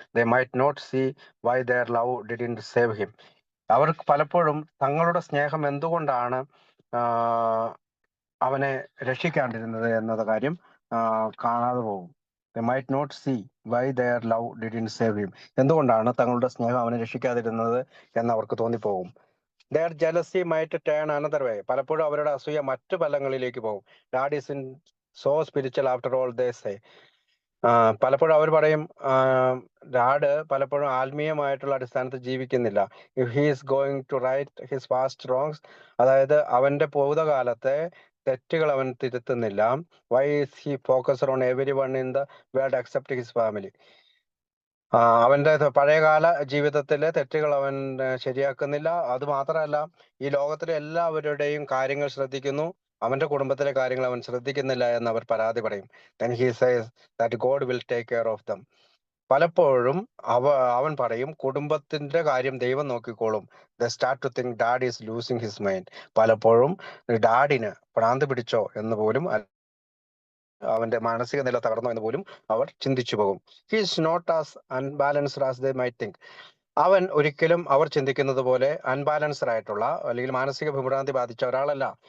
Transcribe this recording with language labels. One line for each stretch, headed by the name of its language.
English: They might not see why their love didn't save him.
Malayalam: അവർക്ക് പലപ്പോഴും തങ്ങളുടെ സ്നേഹം എന്തുകൊണ്ടാണ് അവനെ രക്ഷിക്കാണ്ടിരുന്നത് എന്നത് കാര്യം കാണാതെ പോകും.
English: They might not see why their love didn't save him.
Malayalam: എന്തുകൊണ്ടാണ് തങ്ങളുടെ സ്നേഹം അവനെ രക്ഷിക്കാതിരുന്നത് എന്ന് അവർക്ക് തോന്നിപ്പോകും.
English: Their jealousy might turn another way.
Malayalam: പലപ്പോഴും അവരുടെ അസൂയ മറ്റു ഫലങ്ങളിലേക്ക് പോകും.
English: Dad isn't so spiritual after all, they say.
Malayalam: പലപ്പോഴും അവർ പറയും, ഡാഡ് പലപ്പോഴും ആത്മീയമായിട്ടുള്ള അടിസ്ഥാനത്തിൽ ജീവിക്കുന്നില്ല.
English: if he is going to right his past wrongs,
Malayalam: അതായത് അവന്റെ ഭൂതകാലത്തെ തെറ്റുകൾ അവൻ തിരുത്തുന്നില്ല.
English: Why is he focused on everyone in the world except his family.
Malayalam: അവന്റെ പഴയകാല ജീവിതത്തിലെ തെറ്റുകൾ അവൻ ശരിയാക്കുന്നില്ല. അത് മാത്രമല്ല, ഈ ലോകത്തിലെ എല്ലാവരുടെയും കാര്യങ്ങൾ ശ്രദ്ധിക്കുന്നു, അവന്റെ കുടുംബത്തിലെ കാര്യങ്ങൾ അവൻ ശ്രദ്ധിക്കുന്നില്ല എന്ന് അവർ പരാതി പറയും.
English: Then he says that God will take care of them.
Malayalam: പലപ്പോഴും അവൻ പറയും, കുടുംബത്തിന്റെ കാര്യം ദൈവം നോക്കിക്കോളും.
English: They start to think dad is losing his mind.
Malayalam: പലപ്പോഴും ഡാഡിന് ഭ്രാന്ത് പിടിച്ചോ എന്ന് പോലും, അവന്റെ മാനസിക നില തകർന്നോ എന്ന് പോലും അവർ ചിന്തിച്ചു പോകും.
English: He is not as unbalanced as they might think.
Malayalam: അവൻ ഒരിക്കലും അവർ ചിന്തിക്കുന്നത് പോലെ അൺബാലൻസ്ഡ് ആയിട്ടുള്ള, അല്ലെങ്കിൽ മാനസിക വിഭ്രാന്തി ബാധിച്ച ഒരാളല്ല.